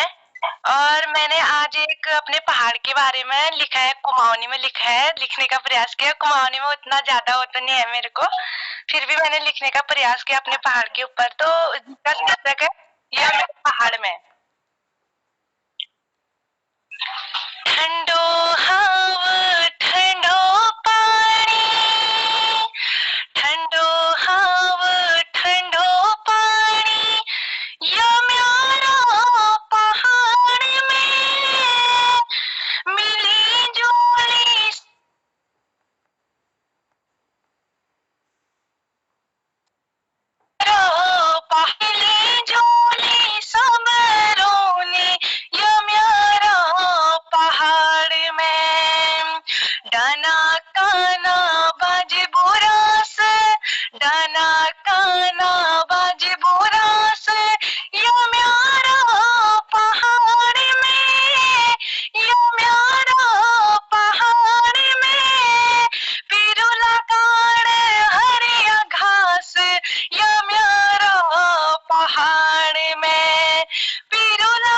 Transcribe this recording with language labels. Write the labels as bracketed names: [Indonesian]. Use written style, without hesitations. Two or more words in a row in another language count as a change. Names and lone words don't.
[Hindi] और मैंने आज एक अपने पहाड़ के बारे में लिखा है, कुमाऊनी में लिखा है, लिखने का प्रयास किया। कुमाऊनी में उतना ज्यादा होता नहीं है मेरे को, फिर भी मैंने लिखने का प्रयास किया अपने पहाड़ के ऊपर। तो इसका शीर्षक है यह मेरे पहाड़ में। [Kumaoni] ठंडो हवा ठंडो पानी, ठंडो हवा ठंडो पानी, या म्यारा पहाड़ में मिली जोली पहली झोली समरोनी, या म्यारा पहाड़ में डाना काना बाज बुरास, डाना काना बाज बुरास, या म्यारा पहाड़ में, या म्यारा पहाड़ में पिरुला काड़ हरिया घास, या म्यारा पहाड़ में पिरुला